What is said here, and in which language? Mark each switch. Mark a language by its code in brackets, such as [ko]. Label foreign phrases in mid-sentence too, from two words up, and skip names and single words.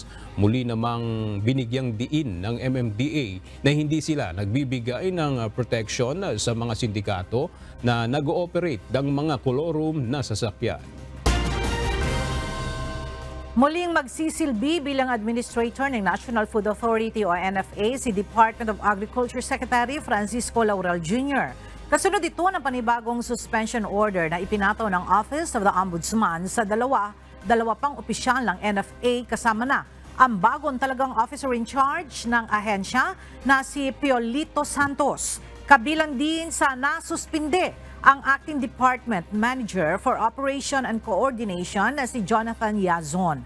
[tl] Muli namang binigyang diin ng MMDA na hindi sila nagbibigay ng protection sa mga sindikato na nag-ooperate ng mga colorum na sasakyan. Muling magsisilbi bilang Administrator ng National Food Authority o NFA si Department of Agriculture Secretary Francisco Laurel Jr. Kasunod ito ng panibagong [en] suspension order [tl] na ipinato ng Office of the Ombudsman sa dalawa pang opisyal ng NFA kasama na ang bagong talagang [en] officer in charge [tl] ng ahensya na si Piolito Santos. Kabilang din sa nasuspinde ang Acting Department Manager for Operation and Coordination na si Jonathan Yazon.